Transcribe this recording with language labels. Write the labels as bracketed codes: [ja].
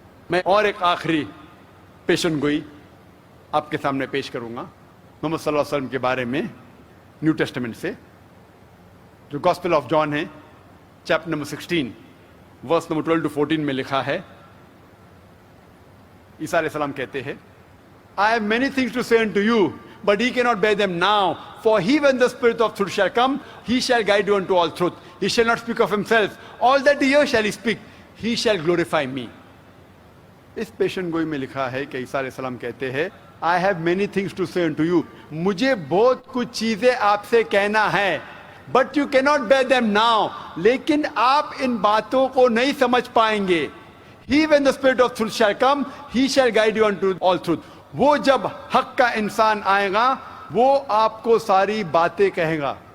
[ur] میں اور ایک آخری پیشن گوئی آپ کے سامنے پیش کروں گا محمد صلی اللہ علیہ وسلم کے بارے میں نیو ٹیسٹمنٹ سے، جو گاسپل آف جان ہے chapter number 16 verse number 12 to 14 میں لکھا ہے۔ عیسیٰ علیہ السلام کہتے ہیں [en] I have many things to say unto you, but ye cannot bear them now. For he, when the Spirit of truth shall come, he shall guide you unto all truth. He shall not speak of himself. All that he hears shall he speak. He shall glorify me. [ur] اس پیشن گوئی میں لکھا ہے کہ عیسیٰ علیہ السلام کہتے ہیں [en] I have many things to say unto you. [ur] مجھے بہت کچھ چیزیں آپ سے کہنا ہے، [en] but you cannot bear them now. [ur] لیکن آپ ان باتوں کو نہیں سمجھ پائیں گے۔ [en] He, when the Spirit of truth shall come, he shall guide you unto all truth. [ur] وہ جب حق کا انسان آئے گا وہ آپ کو ساری باتیں کہے گا۔